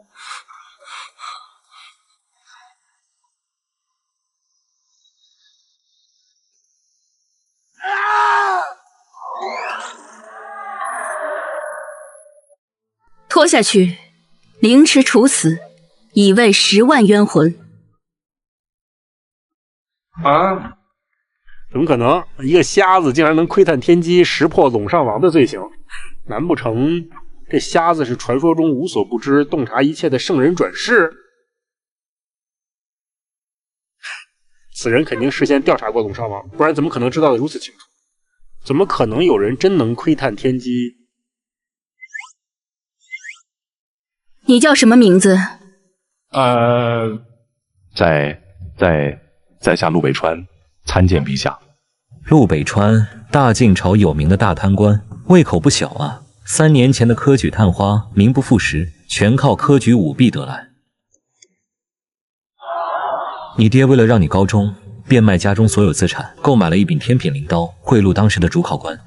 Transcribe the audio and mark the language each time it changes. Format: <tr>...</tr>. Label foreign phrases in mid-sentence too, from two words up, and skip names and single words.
<zh>拖下去，凌遲處死，以慰10 萬冤魂。怎么可能？一个瞎子竟然能窺探天机，识破陇上王的罪行？难不成这瞎子是传说中无所不知、洞察一切的圣人转世？此人肯定事先调查过陇上王，不然怎么可能知道的如此清楚？怎么可能有人真能窺探天机？你叫什麼名字？在下陸北川，參見陛下。陸北川，大晉朝有名的大貪官，胃口不小啊。3年前的科舉探花名不副實，全靠科舉舞弊得來。你爹為了讓你高中，變賣家中所有資產，購買了一柄天品靈刀，賄賂當時的主考官。</zh>